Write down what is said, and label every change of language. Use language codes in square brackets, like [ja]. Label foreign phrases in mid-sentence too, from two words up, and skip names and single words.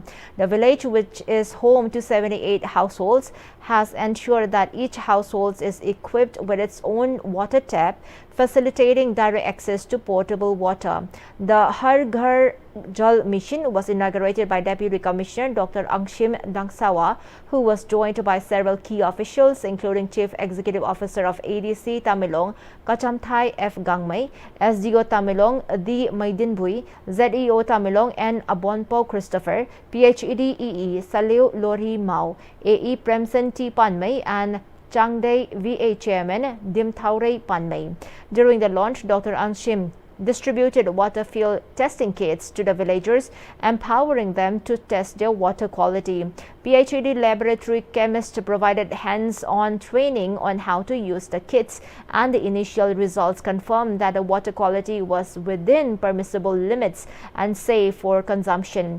[en] The village, which is home to 78 households, has ensured that each household is equipped with its own water tap, facilitating direct access to potable water. The Har Ghar Jal mission was inaugurated by Deputy Commissioner Dr. Angshim Dangsawa, who was joined by several key officials, including Chief Executive Officer of ADC Tamilong, Kachamthai F. Gangmai, SDO Tamilong, D. Maidinbui, ZEO Tamilong, and Abonpo Christopher, PhD EE Saleu Lori Mao, AE Premsen T. Panmai, and Changday VA Chairman Dim Thaurei Panmai. During the launch, Dr. Angshim distributed water field testing kits to the villagers, empowering them to test their water quality. PhD laboratory chemists provided hands-on training on how to use the kits, and the initial results confirmed that the water quality was within permissible limits and safe for consumption.